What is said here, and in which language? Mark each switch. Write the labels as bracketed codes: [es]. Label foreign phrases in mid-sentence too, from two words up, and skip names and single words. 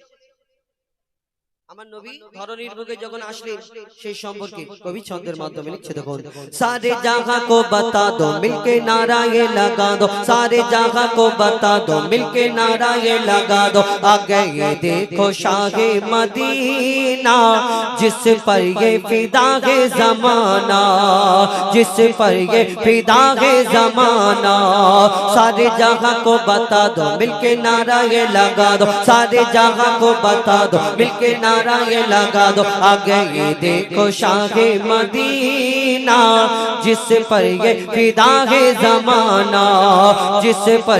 [bn] আমার নবী ধরনীর বুকে যখন আসলেন সেই সম্পর্কে কবি ছন্দের মাধ্যমে লিখছে দেখুন [hi] सारे जहां को बता दो मिलके नारा ये लगा दो सारे जहां को बता दो मिलके नारा ये लगा दो आ गए देखो शाहे मदीना जिस पर ये फिदा है जमाना जिस पर ये फिदा है जमाना सारे जहां को बता दो मिलके नारा ये लगा दो सारे जहां को बता दो मिलके नारा ये लगा दो आ गए देखो शाहे मदीना जिस पर ये फिदा है जमाना जिस पर